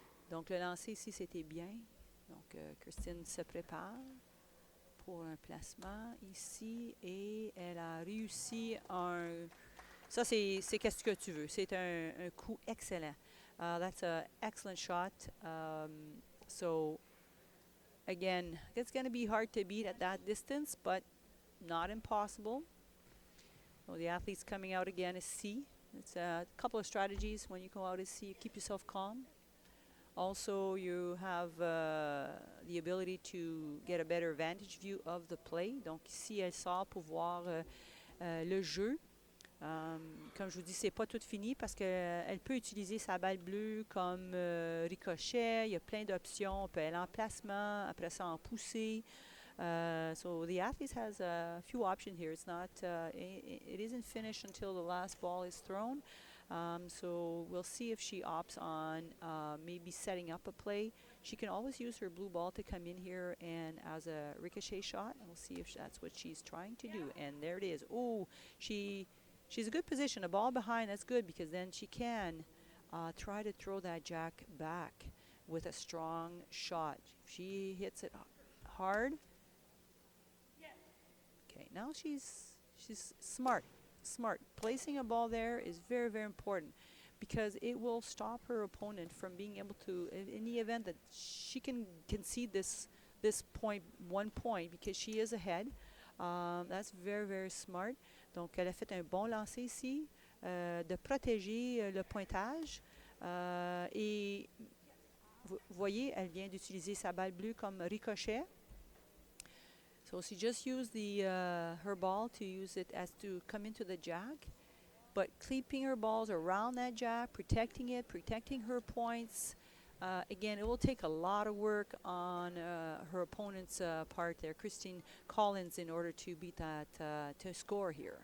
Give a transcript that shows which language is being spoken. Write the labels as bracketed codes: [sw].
[fr] Donc, le lancer ici, c'était bien. Donc, Kristyn se prépare pour un placement ici et elle a réussi un... Ça, c'est qu'est-ce que tu veux. C'est un coup excellent. [en] That's an excellent shot. So, again, it's going to be hard to beat at that distance, but not impossible. So the athletes coming out again is C. It's a couple of strategies when you go out is C. You keep yourself calm. Also, you have the ability to get a better vantage view of the play. [fr] Donc ici, elle sort pour voir le jeu. Comme je vous dis, c'est pas tout fini parce qu'elle peut utiliser sa balle bleue comme ricochet. Il y a plein d'options. On peut aller en placement, après ça en poussée. [en] So the athlete has a few options here. It's not, it isn't finished until the last ball is thrown. So we'll see if she opts on maybe setting up a play. She can always use her blue ball to come in here and as a ricochet shot. And we'll see if that's what she's trying to do. And there it is. Oh, she's a good position. A ball behind, that's good because then she can try to throw that jack back with a strong shot. If she hits it hard. Okay, now she's smart. Placing a ball there is very, very important because it will stop her opponent from being able to, in the event that she can concede this point, 1 point, because she is ahead. That's very, very smart. [fr] Donc, elle a fait un bon lancer ici, de protéger le pointage. Et vous voyez, elle vient d'utiliser sa balle bleue comme ricochet. [en] So she just used her ball to use it as to come into the jack, but keeping her balls around that jack, protecting it, protecting her points. Again, it will take a lot of work on her opponent's part there, Kristyn Collins, in order to beat that, to score here.